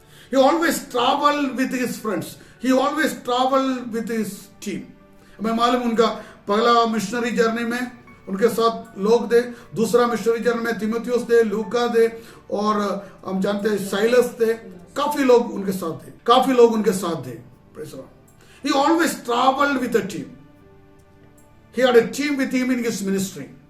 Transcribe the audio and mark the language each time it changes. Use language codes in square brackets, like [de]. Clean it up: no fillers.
[en] He always traveled with his friends. He always traveled with his team. [hi] हमें मालूम उनका पहला मिशनरी जर्नी में उनके साथ लोग थे, दूसरा मिशनरी जर्नी में तीमुथियुस थे, लूका थे और हम जानते हैं साइलस थे। काफी लोग उनके साथ थे। [en] He always traveled with a team. He had a team with him in his ministry.